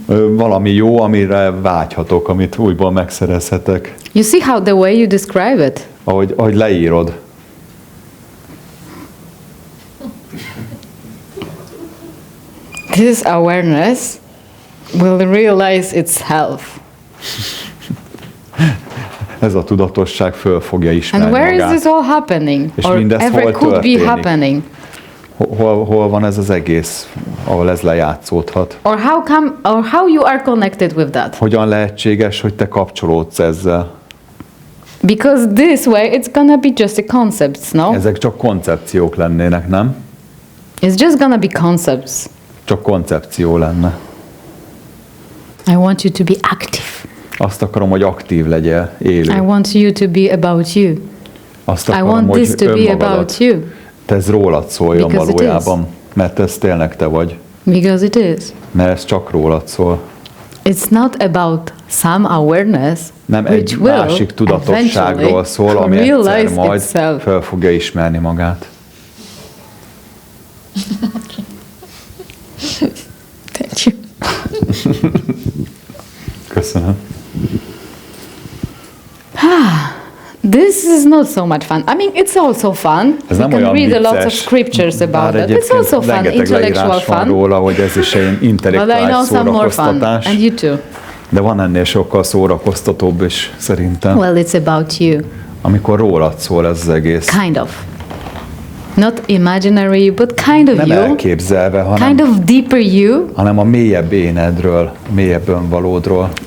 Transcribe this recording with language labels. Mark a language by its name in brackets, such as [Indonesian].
[Hungarian] Valami jó, amire vágyhatok, amit újból megszerezhetek. [English] You see how the way you describe it? [Hungarian] Ahogy leírod. [English] This awareness will realize itself. [Hungarian] Ez a tudatosság föl fogja ismerni [English] And where [Hungarian] magát. [English] is this all happening? [Hungarian] És [English] or ever could be happening? [Hungarian] Hol van ez az egész, ahol ez lejátszódhat? [English] Or how you are connected with that? [Hungarian] Hogyan lehetséges, hogy te kapcsolódsz ezzel? [English] Because this way it's gonna be just a concepts, no? [Hungarian] Ezek csak koncepciók lennének, nem? [English] It's just gonna be concepts. [Hungarian] Csak koncepció lenne. [English] I want you to be active. [Hungarian] Azt akarom, hogy aktív legyél, élő. [English] I want you to be about you. [Hungarian] Azt akarom, [English] I want [Hungarian] hogy [English] this to be about you. [Hungarian] Te ez rólad szóljon [English] Because [Hungarian] valójában, mert ez tényleg te vagy. [English] Because it is. [Hungarian] Mert ez csak rólad szól. [English] It's not about some awareness, [Hungarian] nem [English] which [Hungarian] egy [English] will [Hungarian] másik tudatosságról szól, ami egyszer majd fel fogja ismerni magát. [English] Thank you. [Hungarian] Köszönöm. [English] This is not so much fun. I mean, it's also fun. You can read a lot of scriptures about it. It's also fun, intellectual fun. [Hungarian] Róla, hogy ez is egy intellektuális szórakoztatás. [English] And you too. [Hungarian] De van ennél sokkal szórakoztatóbb is, szerintem. [English] Well, it's about you. [Hungarian] Amikor rólad szól ez az egész. [English] Kind of. Not imaginary, but kind of [Hungarian] nem [English] you. [Hungarian] Nem elképzelve, hanem, [English] kind of deeper you. [Hungarian] Hanem a mélyebb énedről, mélyebb önvalódról.